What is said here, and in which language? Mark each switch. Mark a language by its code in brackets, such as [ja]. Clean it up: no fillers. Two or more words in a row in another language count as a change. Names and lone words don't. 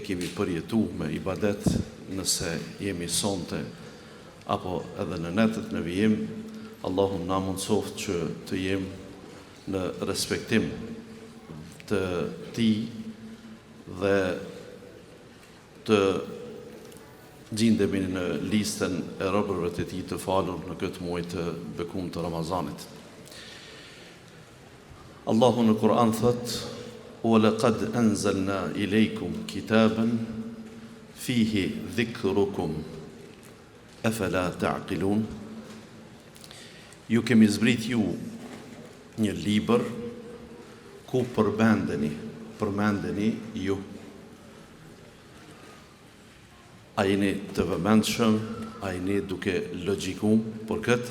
[sq] kemi përjetu me ibadet, nëse jemi sonte apo edhe në netët në vijim, Allahu na mundsoft që të jem në respektim të ti dhe të gjindemi në listën e robërve të tij të falur në këtë muaj të bekuar të Ramazanit. Allahu në Kur'an thot: [ar] "ولقد أنزلنا إليكم كتابا فيه ذكركم أفلا تعقلون." [sq] Ju kemi zbrit ju një libër ku përmendeni ju. A jeni të vëmendshëm, a jeni duke logjiku për këtë?